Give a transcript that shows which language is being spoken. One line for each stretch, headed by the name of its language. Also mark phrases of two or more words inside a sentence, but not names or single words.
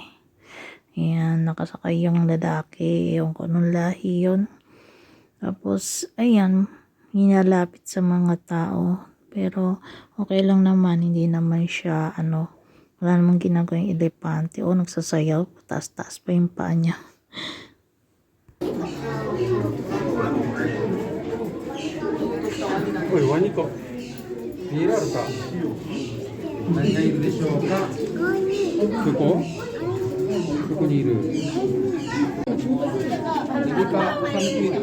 Filipino: Ayan, nakasakay yung lalaki. Yung anong lahi yun. Tapos, ayan, hinalapit sa mga tao. Pero, okay lang naman. Hindi naman siya, wala namang ginagawa yung elepante. O, nagsasayaw. Taas-taas pa yung paa niya.
Japanese: おい、ワニか。見えられた。何がいるでしょうか。ここ。ここにいる。右か、下向いてる。